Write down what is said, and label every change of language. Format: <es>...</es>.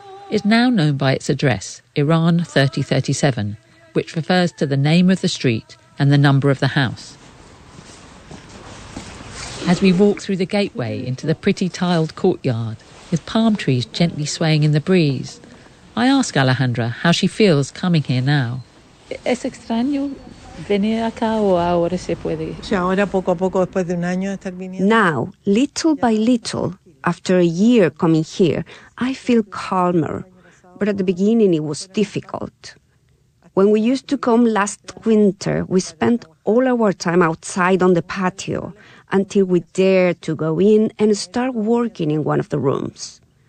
<en>It's now known by its address, Iran 3037, which refers to the name of the street and the number of the house. As we walk through the gateway into the pretty tiled courtyard, with palm trees gently swaying in the breeze, I ask Alejandra how she feels coming here now.</en> <es>Es extraño venir acá o ahora se puede. Ahora poco a poco después de un año estar viniendo.</es> <en>Now, little by little, after a year coming here, I feel calmer. But at the beginning it was difficult. When we used to come last winter, we spent all our time outside on the patio until we dared to go in and start working in one of the rooms.</en>